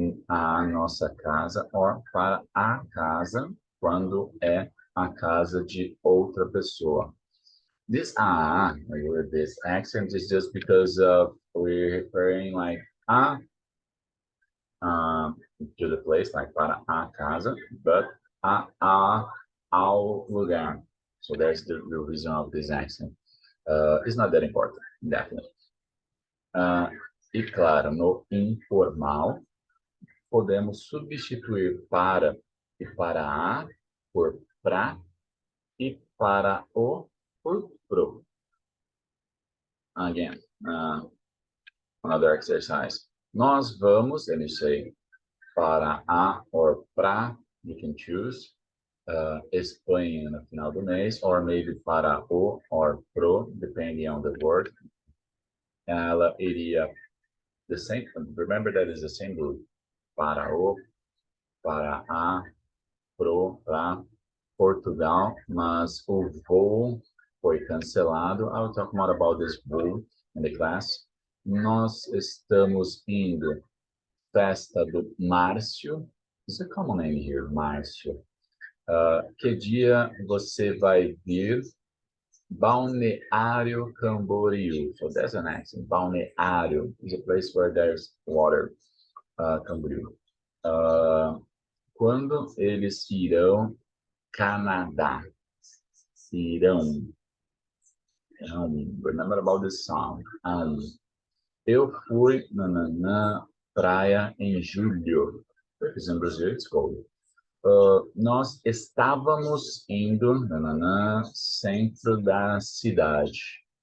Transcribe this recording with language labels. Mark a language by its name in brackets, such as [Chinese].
[Portuguese] A nossa casa, or para a casa, quando é a casa de outra pessoa. [English] This with this accent is just because we're referring like to the place, like [Portuguese] para a casa, [English] but ao lugar. So that's the reason of this accent. It's not that important, definitely. [Portuguese] E claro, no informal, podemos substituir para e para a por pra e para o por pro. [English] Again, another exercise. Nós vamos, and you say para a or pra, you can choose. [Portuguese] Espanha no final do mês, [English] or maybe [Portuguese] para o or pro, [English] depending on the word. [Portuguese] Ela iria [English] the same. Remember that is the same group. [Portuguese] Para o, para a, pro, pra, Portugal, mas o voo foi cancelado. [English] I will talk more about this voo in the class. [Portuguese] Nós estamos indo festa do Márcio. [English] Is a common name here, Márcio. [Portuguese] Que dia você vai vir? [English] Balneário Camboriú. So there's an accent. Balneário is a place where there's water. [Portuguese] Camboriú. Quando eles irão Canadá? Irão. [English] Remember about this song. [Portuguese] Eu fui na praia em julho. [English] Because in Brazil it's cold. [Portuguese] Nós estávamos indo centro da cidade.